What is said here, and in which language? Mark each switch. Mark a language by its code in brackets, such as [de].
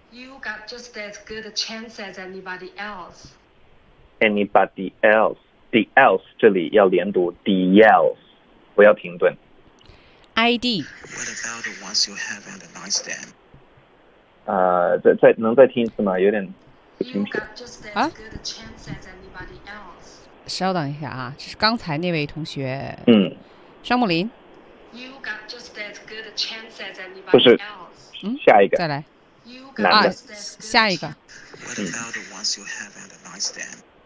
[en] You got just as good a chance as anybody else. Anybody else? The else [zh] 这里要连读 [en] the else， [zh] 不要停顿。 ID。 [en] What about the ones you have in the nightstand？ [zh] 再能再听一次吗？有点不清楚。啊？稍等一下啊，这是刚才那位同学。嗯。双木林。 [en] You got just as good a chance as anybody else。 [zh] 不是。嗯。下一个。再来。男的。啊、下一个。 [en] What about the ones you have in the nightstand？